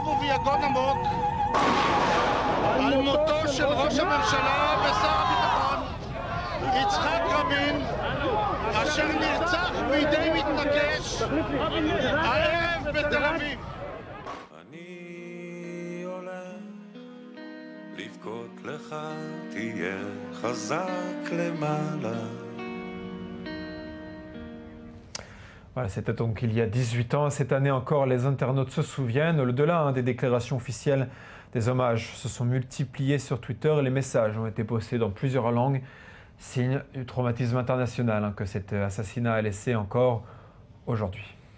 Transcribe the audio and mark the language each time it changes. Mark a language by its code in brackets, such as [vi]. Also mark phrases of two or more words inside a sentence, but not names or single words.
[he] וביגון עמוק, על מותו של ראש הממשלה ושר הביטחון יצחק רבין, אשר נרצח בידי מתנקש הערב בתל אביב. אני הולך לבכות לך, תהיה חזק למעלה. [fr] Voilà, c'était donc il y a 18 ans. Cette année encore, les internautes se souviennent. Au-delà des déclarations officielles, des hommages se sont multipliés sur Twitter. Les messages ont été postés dans plusieurs langues. Signe du traumatisme international que cet assassinat a laissé encore aujourd'hui.